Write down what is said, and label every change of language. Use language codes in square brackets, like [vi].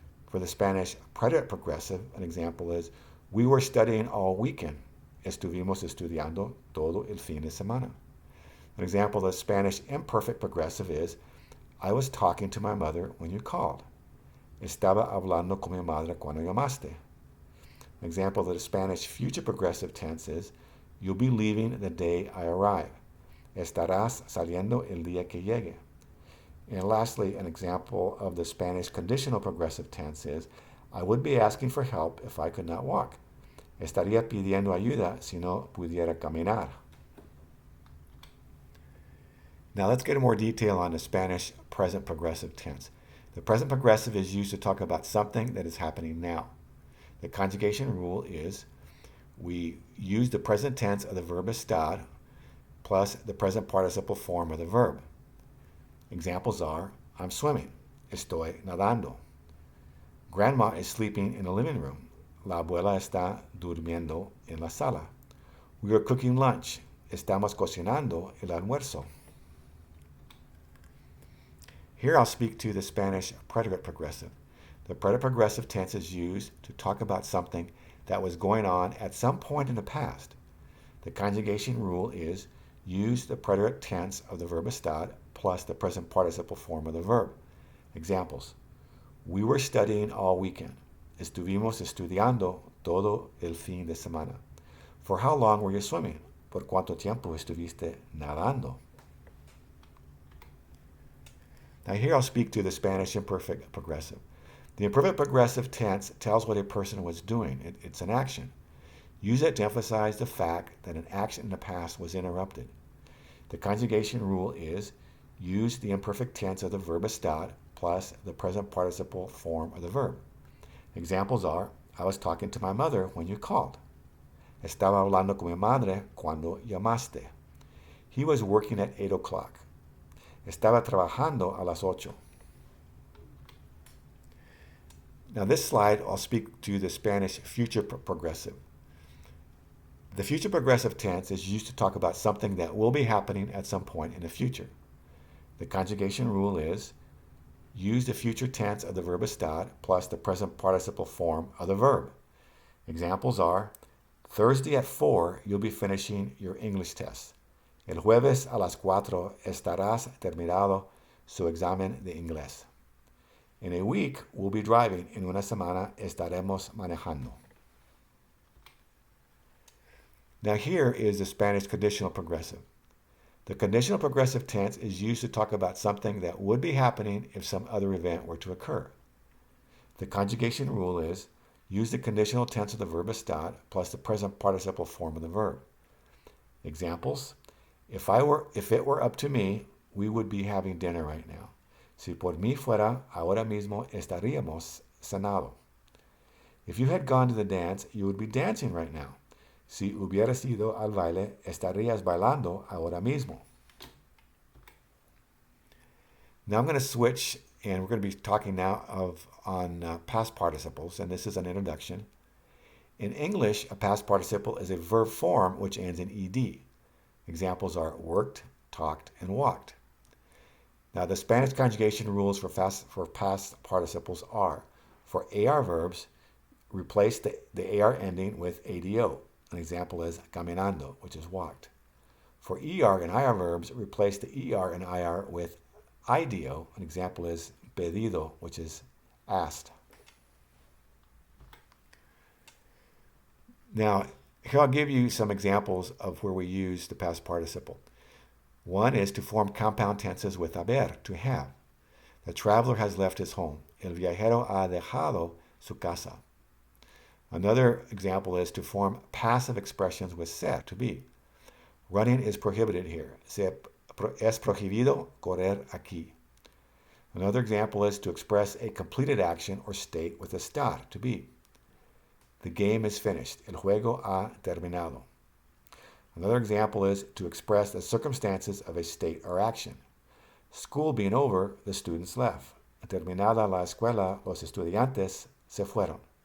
[en] For the Spanish preterite progressive, an example is, we were studying all weekend. [es] Estuvimos estudiando todo el fin de semana. [en] An example of the Spanish imperfect progressive is, I was talking to my mother when you called. [es] Estaba hablando con mi madre cuando llamaste. [en] An example of the Spanish future progressive tense is, you'll be leaving the day I arrive. [es] Estarás saliendo el día que llegue. [en] And lastly, an example of the Spanish conditional progressive tense is, I would be asking for help if I could not walk. [es] Estaría pidiendo ayuda si no pudiera caminar. [en] Now let's get more detail on the Spanish present progressive tense. The present progressive is used to talk about something that is happening now. The conjugation rule is we use the present tense of the verb estar plus the present participle form of the verb. Examples are, I'm swimming. [es] Estoy nadando. [en] Grandma is sleeping in the living room. [es] La abuela está durmiendo en la sala. [en] We are cooking lunch. [es] Estamos cocinando el almuerzo. [en] Here I'll speak to the Spanish preterite progressive. The preterite progressive tense is used to talk about something that was going on at some point in the past. The conjugation rule is use the preterite tense of the verb estar plus the present participle form of the verb. Examples. We were studying all weekend. [es] Estuvimos estudiando todo el fin de semana. [en] For how long were you swimming? [es] ¿Por cuánto tiempo estuviste nadando? [en] Now here I'll speak to the Spanish imperfect progressive. The imperfect progressive tense tells what a person was doing. It's an action. Use it to emphasize the fact that an action in the past was interrupted. The conjugation rule is use the imperfect tense of the verb estar plus the present participle form of the verb. Examples are, I was talking to my mother when you called. [es] Estaba hablando con mi madre cuando llamaste. [en] He was working at 8 o'clock. [es] Estaba trabajando a las 8. [en] Now this slide, I'll speak to the Spanish future progressive. The future progressive tense is used to talk about something that will be happening at some point in the future. The conjugation rule is, use the future tense of the verb estar plus the present participle form of the verb. Examples are, Thursday at 4, you'll be finishing your English test. [es] El jueves a las 4 estarás terminado su examen de inglés. [en] In a week, we'll be driving. [es] En una semana estaremos manejando. [en] Now here is the Spanish conditional progressive. The conditional progressive tense is used to talk about something that would be happening if some other event were to occur. The conjugation rule is, use the conditional tense of the verb estar plus the present participle form of the verb. Examples, if it were up to me, we would be having dinner right now. [es] Si por mí fuera, ahora mismo estaríamos cenado. [en] If you had gone to the dance, you would be dancing right now. [es] Si hubieras ido al baile, estarías bailando ahora mismo. [en] Now I'm going to switch, and we're going to be talking now on past participles, and this is an introduction. In English, a past participle is a verb form which ends in ed. Examples are worked, talked, and walked. Now, the Spanish conjugation rules for past participles are, for AR verbs, replace the AR ending with ADO. An example is caminando, which is walked. For ER and IR verbs, replace the ER and IR with IDO. An example is pedido, which is asked. Now, here I'll give you some examples of where we use the past participle. One is to form compound tenses with haber, to have. The traveler has left his home. [es] El viajero ha dejado su casa. [en] Another example is to form passive expressions with ser, to be. Running is prohibited here. [es] Es prohibido correr aquí. [en] Another example is to express a completed action or state with estar, to be. The game is finished. [es] El juego ha terminado. [en] Another example is to express the circumstances of a state or action. School being over, the students left. [es] Terminada la escuela, los estudiantes se fueron.